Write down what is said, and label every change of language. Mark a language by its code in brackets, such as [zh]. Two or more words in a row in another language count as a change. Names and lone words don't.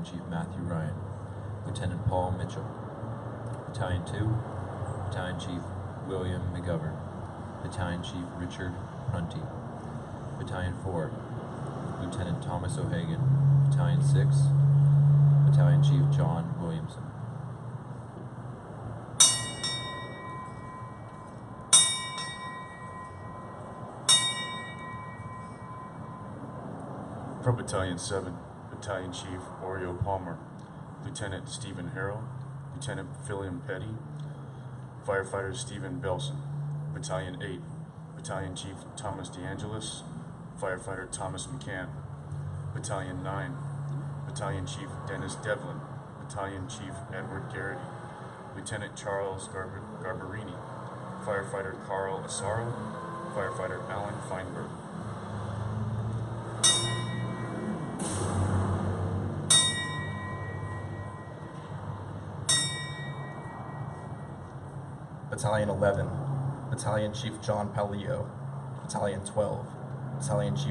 [en] Chief Matthew Ryan, Lieutenant Paul Mitchell, Battalion 2, Battalion Chief William McGovern, Battalion Chief Richard Prunty, Battalion 4, Lieutenant Thomas O'Hagan, Battalion 6, Battalion Chief John Williamson. From Battalion 7, Battalion Chief Oreo Palmer, Lieutenant Stephen Harrell, Lieutenant Philliam Petty, Firefighter Stephen Belson, Battalion 8, Battalion Chief Thomas DeAngelis, Firefighter Thomas McCann, Battalion 9, Battalion Chief Dennis Devlin, Battalion Chief Edward Garrity, Lieutenant Charles Garbarini, Firefighter Carl Asaro, Firefighter Alan Feinberg. Battalion 11, Battalion Chief John Palio, Battalion 12, Battalion Chief